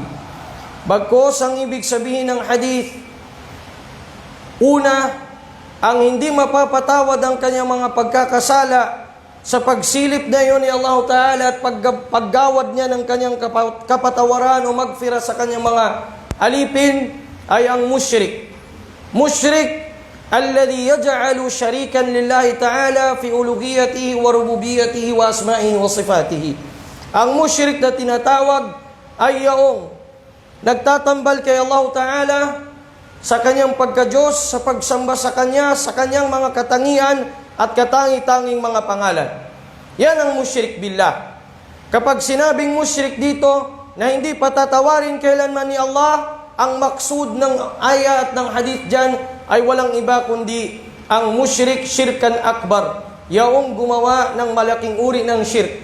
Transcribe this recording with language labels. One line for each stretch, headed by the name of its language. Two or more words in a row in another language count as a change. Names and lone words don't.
Filipino: Bagkos ang ibig sabihin ng hadith, una, ang hindi mapapatawad ang kanyang mga pagkakasala sa pagsilip na iyon ni Allah Ta'ala at paggawad niya ng kanyang kapatawaran o magfira sa kanyang mga alipin ay ang musyrik.
Arabic: مشرك الذي يجعل شريكا لله تعالى في ألوهيته وربوبيته وأسمائه وصفاته.
Filipino: Ang musyrik na tinatawag ay yaong nagtatambal kay Allah Ta'ala sa kanyang pagka-Diyos, sa pagsamba sa Kanya, sa kanyang mga katangian at katangi-tanging mga pangalan. Yan ang
Arabic: مشرك بالله.
Filipino: Kapag sinabing musyrik dito na hindi patatawarin kailanman ni Allah, ang maksud ng ayat ng hadith dyan ay walang iba kundi ang
Arabic: مشرك شركا أكبر,
Filipino: yaong gumawa ng malaking uri ng syirk.